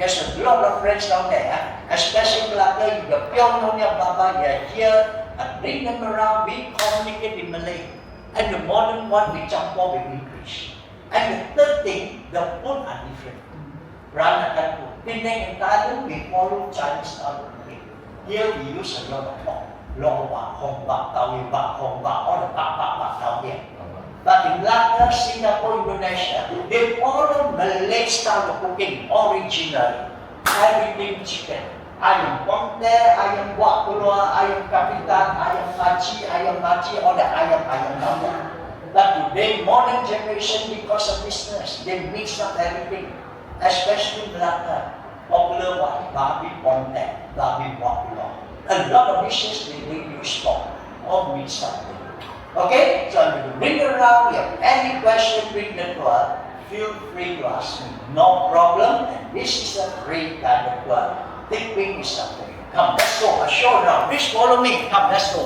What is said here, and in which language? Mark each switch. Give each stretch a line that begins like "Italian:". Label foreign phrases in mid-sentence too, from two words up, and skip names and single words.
English: There's a lot of friends down there, especially in Malacca, you have pure Nyonya Baba, you're here, and bring them around, we communicate in Malay. And the modern one, we campur with English. And the third thing, the food are different. Peranakan food. Penang and Thailand, we follow Chinese style of cooking. Here we use a lot of pork. Long bak, hong bak, tawi bak, hong bak, all the bak down there. But in Malacca, Singapore, Indonesia, they follow Malay style of cooking originally. Everything chicken. Ayam ponte, ayam buak keluar, ayam kapitan, ayam maci, all the ayam down there. But today, modern generation, because of business, they mix up everything, especially Malacca. Popular one, babi ponte, babi buak keluar. A lot of dishes they use pork or meat something. Okay? So I'm going to bring it around. If you have any question, bring them to us. Feel free to ask me. No problem. And this is a free kind of tour. Tipping is something. Come, let's go. I show now. Please follow me. Come, let's go.